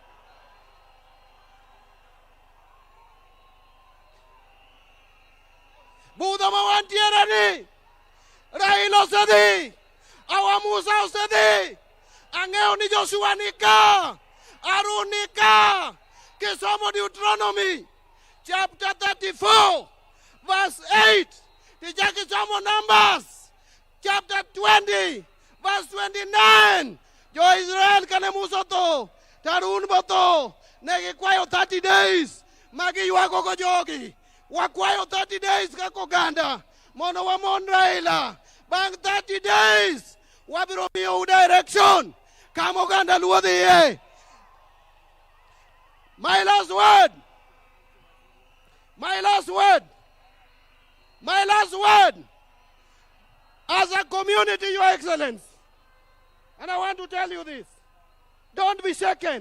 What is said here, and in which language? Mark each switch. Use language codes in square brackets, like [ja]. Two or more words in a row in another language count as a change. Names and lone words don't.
[luo] Budho ma wantiere ni. Raila osedhi. Awa Musa osedhi. Ang'eyo ni Joshua ni ka. Harun ni ka. [en] Kisomo Deuteronomy chapter 34, verse 8. [luo] Tijaki somo [en] Numbers chapter 20, verse 29. [luo] Jo Israel kane Musa to, Harun boto, negi kwayo 30 days. Magi yuago go jogi. Wakwayo 30 days kako ganda. Mono wa mon Raila. Bang 30 days. Wabiro miyo direction. Kamo ganda luodhiye. [en] My last word. My last word. My last word. As a community, Your Excellency, and I want to tell you this, don't be shaken.